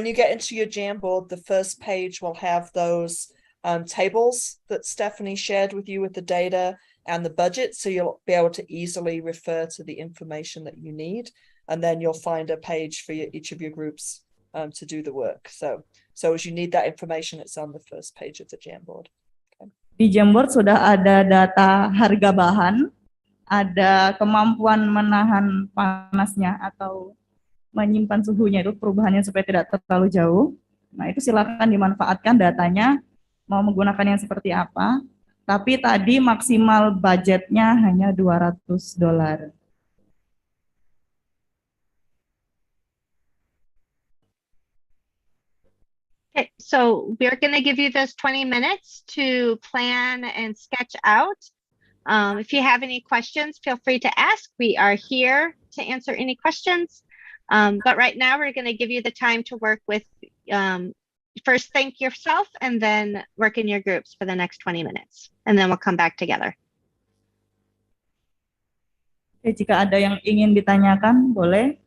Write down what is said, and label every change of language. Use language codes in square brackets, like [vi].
[en] you get into your Jamboard, the first page will have those tables that Stephanie shared with you with the data and the budget, so you'll be able to easily refer to the information that you need, and then you'll find a page for each of your groups to do the work. So as you need that information, it's on the first page of the Jamboard. Okay. [id] Di Jamboard sudah ada data harga bahan, ada kemampuan menahan panasnya atau menyimpan suhunya, itu perubahannya supaya tidak terlalu jauh. Nah, itu silakan dimanfaatkan datanya, mau menggunakan yang seperti apa. Tapi tadi maksimal budgetnya hanya $200. [en] Okay, so we're going to give you those 20 minutes to plan and sketch out. If you have any questions, feel free to ask. We are here to answer any questions. But right now, we're going to give you the time to work with, first think yourself and then work in your groups for the next 20 minutes. And then we'll come back together. [id] Oke, jika ada yang ingin ditanyakan, boleh.